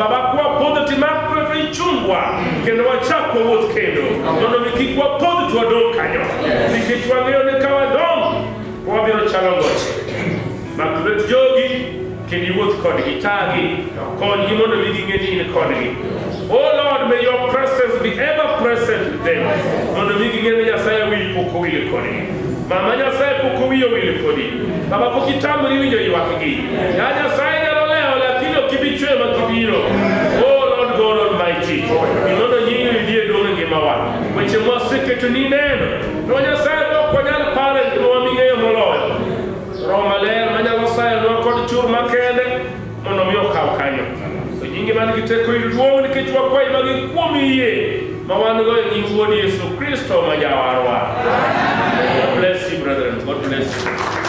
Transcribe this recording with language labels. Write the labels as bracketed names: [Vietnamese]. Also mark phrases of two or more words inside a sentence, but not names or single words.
[Luo (Kenya and Tanzania)] Baba, kwapodho timak ichungwa kendo wachak wawuoth kendo, mondo mi kik wapodh to wadong' kanyo, nikech wang'eyo ni ka wadong' wabiro chalo ngoche. Mak lwet jogi kendo iwuoth kodgi, tagi kodgi mondo mi ging'e ni in kodgi. [English] Oh Lord, may your presence be ever present with them, [Luo (Kenya and Tanzania)] mondo mi ging'e ni Nyasaye wil pok owil kodgi. Mama, Nyasaye pok owiyo wil kodi. Baba, pok itamri winjo ywakgi. Ya Nyasaye nyalo lewo lakini ok ibi chwe makibiro. [English] God Almighty, [Luo (Kenya and Tanzania)] imondo nyingi idie donge ngimawa, weche mwaseketo ni neno, no Nyasaye ok wanyal pare ngima waming'eyo moloyo. Roho Maler manyalo sayonwa kod chur makende mondo mi okaw kanyo. To nyingi man gi teko iduong' nikech wakwayi magi kuom yie ma wan go e nying Wuod Yesu Kristo ma Jawarwa. [English] God bless you, brethren. God bless you.